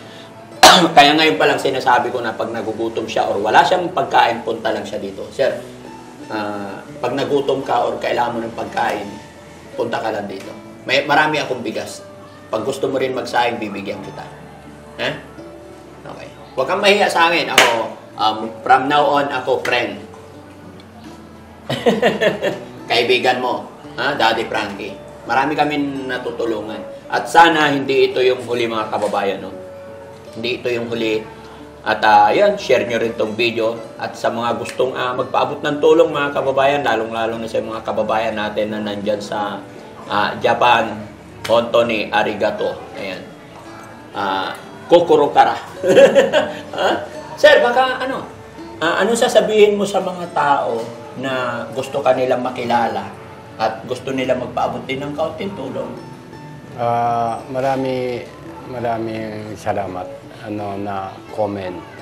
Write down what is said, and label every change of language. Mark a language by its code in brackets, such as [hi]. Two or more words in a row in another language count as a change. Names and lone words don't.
[tl] Kaya ngayon pa lang sinasabi ko na pag nagugutom siya or wala siyang pagkain, punta lang siya dito. Sir, pag nagutom ka or kailangan mo ng pagkain, punta ka lang dito. Marami akong bigas. Pag gusto mo rin magsayang, bibigyan kita. Ha? Okay. Huwag kang mahiya sa akin. Ako, [en] from now on, [tl] ako friend. Kaibigan mo. Daddy Frankie. Marami kami natutulungan. At sana hindi ito yung huli mga kababayan. No? Hindi ito yung huli. At yan, share nyo rin tong video. At sa mga gustong magpaabot ng tulong mga kababayan, lalong-lalo na sa mga kababayan natin na nandyan sa Japan, [ja] 本当にありがとう. [tl] Ayan. [ja] 心から. [tl] Sir, baka ano sasabihin mo sa mga tao na gusto kanilang makilala at gusto nila magpaabot din ng kaunting tulong? Maraming salamat na comment.